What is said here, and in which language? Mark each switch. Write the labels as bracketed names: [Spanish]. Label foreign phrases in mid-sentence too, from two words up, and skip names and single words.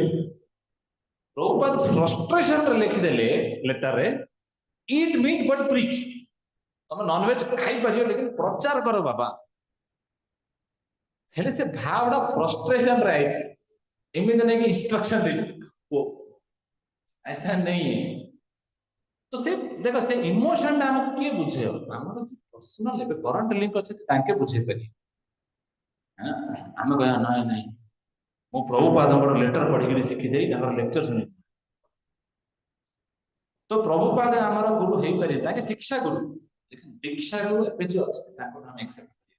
[Odia] ପ୍ରଭୁପାଦ ଫ୍ରଷ୍ଟ୍ରେସନରେ ଲେଖିଦେଲେ ଲେଟରରେ, [English] eat meat but preach. [Odia] ତମେ ନନଭେଜ ଖାଇପାରିବ ଲେକିନ ପ୍ରଚାର କର ବାବା। ହେଲେ ସେ ଭାବଟା ଫ୍ରଷ୍ଟ୍ରେସନରେ ଆଇଛି, ଏମିତି ନାଇଁ କି ଇନଷ୍ଟ୍ରକ୍ସନ ଦେଇଛି ଓ [Hindi] ऐसा नहीं है। [Odia] ତ ସେ ଦେଖ ସେ ଇମୋସନ ଟା ଆମକୁ କିଏ ବୁଝେଇବ? ଆମର ପର୍ସନାଲ ଏବେ କରେଣ୍ଟ ଲିଙ୍କ ଅଛି ତାଙ୍କେ ବୁଝେଇ ପାରିବେ। ଆମେ କହିବା ନାଇଁ ନାଇଁ ମୁଁ ପ୍ରଭୁପାଦଙ୍କର ଲେଟର ପଢିକିରି ଶିଖିଦେଇ ତାଙ୍କର ଲେକ୍ଚର ଶୁଣି। ତ ପ୍ରଭୁପାଦ ଆମର ଗୁରୁ ହେଇପାରିବେ, ତାଙ୍କେ ଶିକ୍ଷା ଗୁରୁ, ଦୀକ୍ଷା ଗୁରୁ ଏବେ ଯିଏ ଅଛି ତାଙ୍କୁ ଆମେ ଏକ୍ସେପ୍ଟ କରିବା।